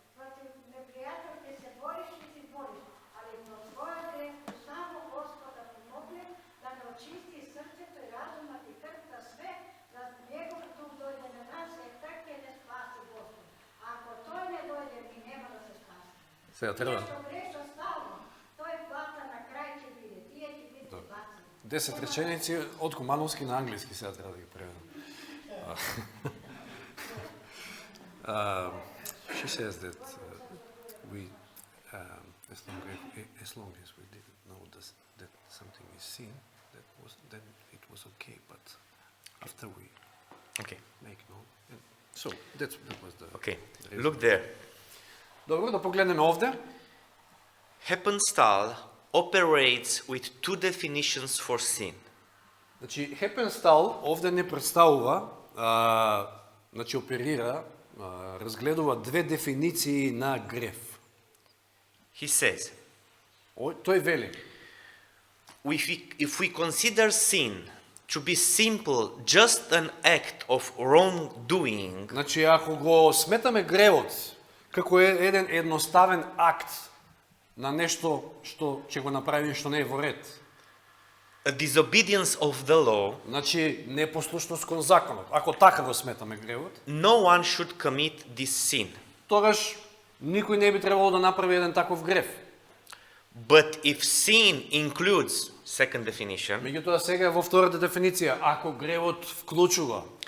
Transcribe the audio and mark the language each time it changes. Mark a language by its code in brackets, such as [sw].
[mk] Против непријател ќе се бориш и си бориш. Али во својот грев само Господ да помогне да не очисти срцето и разумот и крвта све, да Негов дух дојде на нас и така ќе не спаси Господ. А ако тој не дојде, ми нема да се спаси. Сега треба Што греша стално, тој плата на крај ќе биде. Тие ќе бидат бацени. 10 реченици од кумановски на англиски сега треба да ги преведам. [en] She says that we, as long as we didn't know that something is sin, then it was okay. But after we Okay. make known, so that was the. Okay. the reason. Look there. [mk] Добро, да погледнеме овде. [en] Heppenstall operates with two definitions for sin. [mk] Значи, Хепенстал овде не представува, значи оперира, разгледува две дефиниции на грев. [en] He says, [mk] Тој вели, [en] if we consider sin to be simple, just an act of wrongdoing, [mk] значи ако го сметаме гревот како еден едноставен акт на нешто што ќе го направи што не е во ред, [en] a disobedience of the law, [mk] значи непослушност кон законот, ако така го сметаме гревот, [en] no one should commit this sin. [mk] тогаш никој не би требало да направи еден таков грев. [en] But if sin includes, second definition, [mk] Меѓутоа сега во втората дефиниција, ако гревот вклучува,